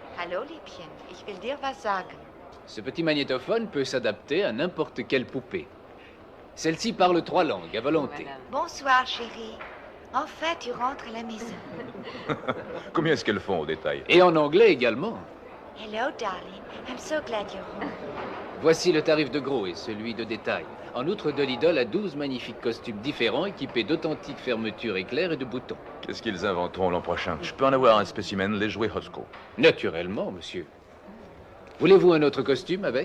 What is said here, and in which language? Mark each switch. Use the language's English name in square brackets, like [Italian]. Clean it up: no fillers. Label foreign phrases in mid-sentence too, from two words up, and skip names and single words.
[German] Hallo, Liebchen. Ich will dir was sagen. [French] Ce petit magnétophone peut s'adapter à n'importe quelle poupée. Celle-ci parle 3 langues, à volonté. Bonsoir, chérie. En fait, tu rentres à la maison. Combien est-ce qu'elles font au détail? Et en anglais également. [English] Hello, darling. I'm so glad you're home. [French] Voici le tarif de gros et celui de détail. En outre, de Lidl a 12 magnifiques costumes différents équipés d'authentiques fermetures éclairs et de boutons. Qu'est-ce qu'ils inventeront l'an prochain? Je peux en avoir un spécimen, les jouets Hosco. Naturellement, monsieur. Voulez-vous un autre costume avec?